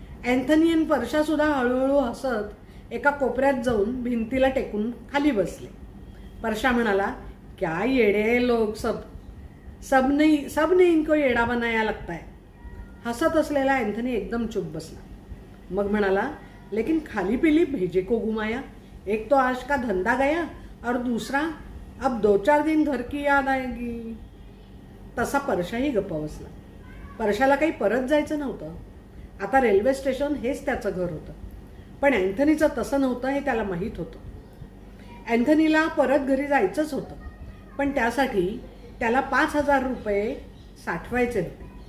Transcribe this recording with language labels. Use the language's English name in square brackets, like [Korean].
[Marathi] Anthony आणि परशासुद्धा हळूहळू हसत एका कोपऱ्यात जाऊन भिंतीला टेकून खाली बसले. परशा म्हणाला, [Hindi] क्या येडे लोग सब ने इनको येडा बनाया लगता है. [Marathi] हसत असलेला अँथनी एकदम चुप बसला. मग म्हणाला, [Hindi] लेकिन खाली पीली भेजे को घुमाया. एक तो आज का धंदा गया और दूसरा अब 2-4 दिन घर की याद आएगी. [Marathi] तसा परशाही गप्प बसला. परशाला काही परत जायचं नव्हतं. आता रेल्वे स्टेशन हेच त्याचं घर होतं. पण अँथनीचं तसं नव्हतं हे त्याला माहीत होतं. अँथनीला परत घरी जायचंच होतं, पण त्यासाठी त्याला 5,000 रुपये साठवायचे होते.